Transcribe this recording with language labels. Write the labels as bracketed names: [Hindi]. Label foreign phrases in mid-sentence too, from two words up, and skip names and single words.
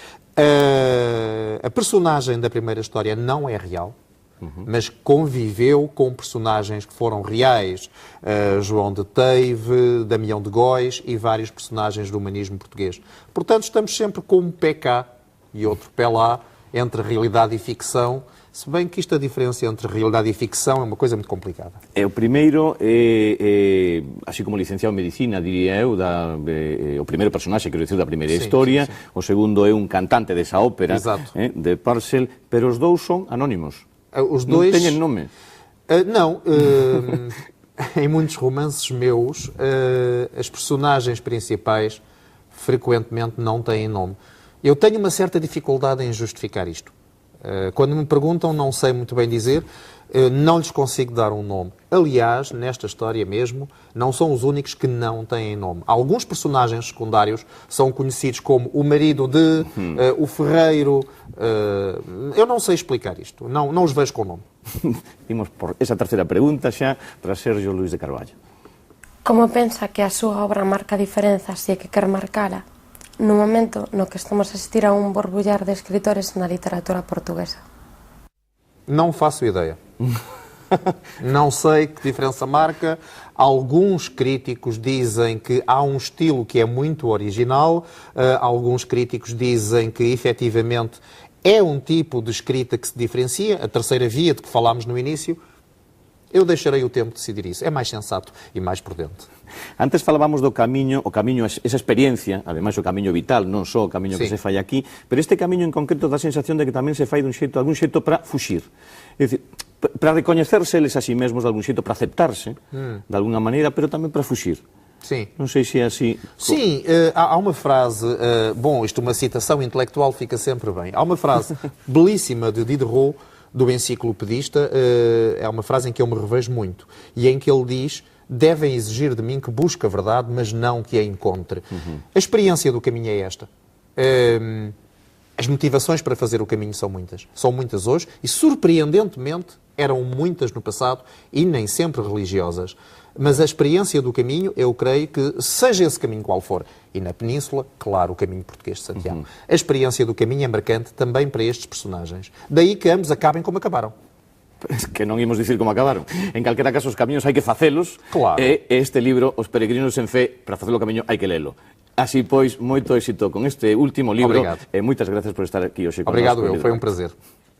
[Portuguese] A personagem da primeira história não é real, mas conviveu com personagens que foram reais, João de Teive, Damião de Góis e vários personagens do humanismo português. Portanto, estamos sempre com um pé cá e outro pé lá, entre realidade e ficção, se bem que isto, a diferença entre realidade e ficção, é uma coisa muito complicada. [Galician] O primeiro así como licenciado en Medicina, diría eu, o primeiro personaxe, quero dicir, da primeira historia, o segundo é un cantante desa ópera, de Purcell, pero os dous son anónimos. [Portuguese] Os dois... Não têm nome? Não. Em muitos romances meus, as personagens principais frequentemente não têm nome. Eu tenho uma certa dificuldade em justificar isto. Quando me perguntam, não sei muito bem dizer, não lhes consigo dar um nome. Aliás, nesta história mesmo, não são os únicos que não têm nome. Alguns personagens secundários são conhecidos como o marido de, o ferreiro. Eu não sei explicar isto, não os vejo com nome. [Galician] Imos por esa terceira pregunta xa para Sergio Luís de Carballo. Como pensa que a súa obra marca a diferenza, se é que quer marcala, no momento no que estamos a asistir a un borbullar de escritores na literatura portuguesa? [Portuguese] Não faço ideia. Não sei que diferença marca. Alguns críticos dizem que há um estilo que é muito original. Alguns críticos dizem que, efetivamente, é um tipo de escrita que se diferencia. A terceira via de que falámos no início. Eu deixarei o tempo decidir isso. É mais sensato e mais prudente. [Galician] Antes falábamos do camiño, esa experiencia, ademais o camiño vital, non só o camiño que se fai aquí, pero este camiño en concreto dá a sensación de que tamén se fai de algún xeito para fuxir. É dicir, para recoñecerse eles a si mesmos de algún xeito, para aceptarse de alguna maneira, pero tamén para fuxir. [Portuguese] Sim. [Galician] Non sei se é así. [Portuguese] Sim, há uma frase, bom, isto uma citação intelectual fica sempre bem. Há uma frase belíssima de Diderot, do enciclopedista, é uma frase em que eu me revejo muito, e em que ele diz: devem exigir de mim que busque a verdade, mas não que a encontre. A experiência do caminho é esta. As motivações para fazer o caminho são muitas hoje, e surpreendentemente eram muitas no passado, e nem sempre religiosas. Mas a experiência do caminho, eu creio que, seja esse caminho qual for, e na Península, claro, o caminho português de Santiago, a experiência do caminho é marcante também para estes personagens. Daí que ambos acabem como acabaram. [Galician] Que non imos dicir como acabaron. En calquera caso, os camiños hai que facelos, claro. E este libro, Os peregrinos en fe, para facelo o camiño hai que lelo. Así pois, moito éxito con este último libro. [Portuguese] Obrigado. [Galician] E moitas gracias por estar aquí hoxe con [Portuguese] Obrigado, [Galician] nós. [Portuguese] foi um prazer.